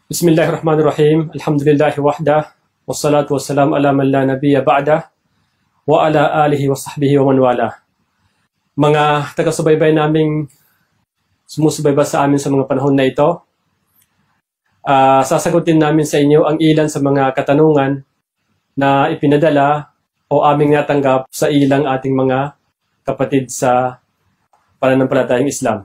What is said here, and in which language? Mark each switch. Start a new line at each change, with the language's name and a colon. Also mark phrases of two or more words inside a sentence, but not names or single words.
Arabic: بسم الله الرحمن الرحيم. الحمد لله وحده. والصلاة والسلام على من لا نبي بعده. وعلى آله وصحبه ومن والى.
Filipino: Mga taga-subaybay naming sumusubaybay sa amin sa mga panahon na ito, sasagutin namin sa inyo ang ilan sa mga katanungan na ipinadala o aming natanggap sa ilang ating mga kapatid sa pananampalatayang Islam.